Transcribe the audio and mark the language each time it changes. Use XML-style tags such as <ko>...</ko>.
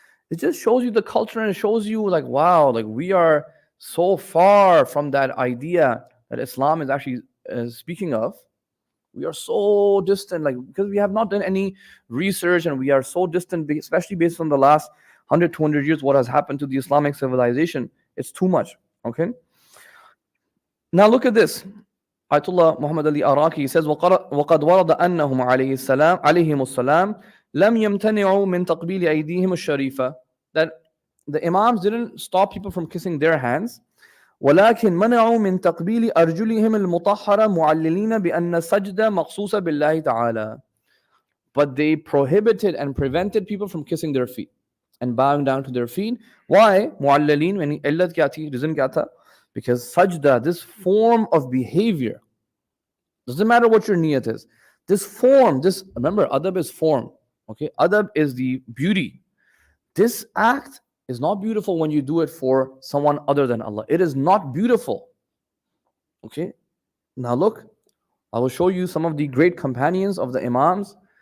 <en>It just shows you the culture, and it shows you like, wow, like we are so far from that idea that Islam is actually speaking of. We are so distant, like, because we have not done any research, and we are so distant, especially based on the last 100, 200 years, what has happened to the Islamic civilization. It's too much, okay? Now look at this. Ayatollah Muhammad Ali Araki says,</en> <ar>وَقَدْ وَرَدَ أَنَّهُمْ عَلَيْهِمُ السَّلَامُ لَمْ يَمْتَنِعُوا مِنْ تَقْبِيلِ أَيْدِيهِمُ الشَّرِيفَةِ. That</ar> <en>the Imams didn't stop people from kissing their hands.</en> <ar>ولكن منعوا من تقبيل أرجلهم المطهرة معللين بأن السجدة مخصوصة بالله تعالى.</ar> <en>But they prohibited and prevented people from kissing their feet and bowing down to their feet. Why?</en> <ur>معللين يعني علت क्या थी? Reason क्या था?</ur> <en>Because sajda, this form of behavior, doesn't matter what your niyat is. This form, remember, adab is form. Okay, adab is the beauty. This act is not beautiful when you do it for someone other than Allah. It is not beautiful. Okay, now look, I will show you some of the great companions of the Imams.</en>